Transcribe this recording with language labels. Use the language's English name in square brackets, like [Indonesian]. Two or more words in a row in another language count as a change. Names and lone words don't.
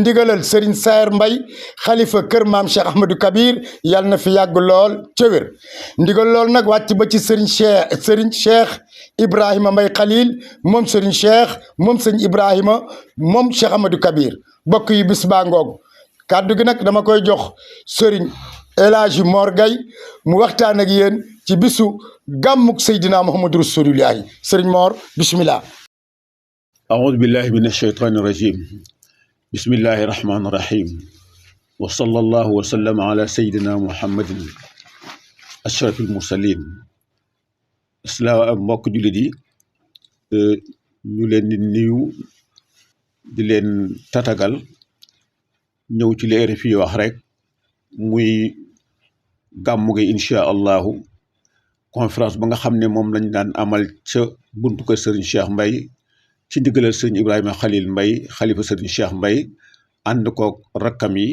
[Wolof] ndigalal Serigne Saer Mbaye xalifa kër maam Cheikh Ahmadou Kabir yàlla na fi yàgg lool ca wér ndigal lool nag wàcc ba ci Serigne Cheikh Ibrahima Mbaye Khalil moom Serigne Cheikh moom sëñ Ibrahima moom Cheikh Ahmadou Kabir bokk yi bis baa ngoog kàddu gi nag dama koy jox Serigne El Hadji Mor Gaye mu waxtaan ak yéen ci bisu gàmmuk Seydina Muhammadu Rasulullahi Serigne Mor bismillah. [Arabic] أعوذ بالله من الشيطان الرجيم بسم الله الرحمن الرحيم وصلى الله وسلم على سيدنا محمد أشرف المرسلين [Wolof] mbokk jullit yi ñu leen di nuyu di leen tatagal ñëw ci li RFI wax rek muy gàmmu gi [Arabic] إن شاء الله [Wolof] conférence ba nga xam ne moom lañ daan amal ca buntu kër Serigne Cheikh Mbaye ci ndigalal Serigne Ibrahima Khalil Mbaye xalifa Serigne Cheikh Mbaye ànd koog rakkam yi